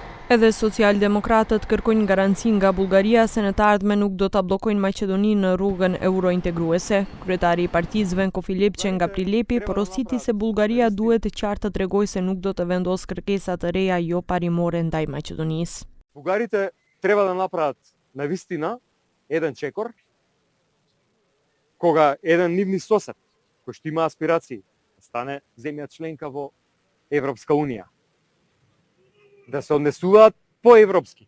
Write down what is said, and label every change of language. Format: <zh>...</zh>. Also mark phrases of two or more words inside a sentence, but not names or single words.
<sq>Edhe socialdemokratët kërkojnë garanci nga Bullgaria se në të ardhmen nuk do ta bllokojnë Maqedoninë në rrugën eurointegruese. Kryetari i partisë Venko Filipçe nga Prilipi porositi se Bullgaria duhet qartë të tregojë se nuk do të vendosë kërkesa të reja jo parimore ndaj Maqedonisë.</sq> <mk>Бугарите треба да направат навистина еден чекор кога еден нивни сосед кој што има аспирации да стане земја членка во Европска унија, да се однесуваат по-европски.</mk>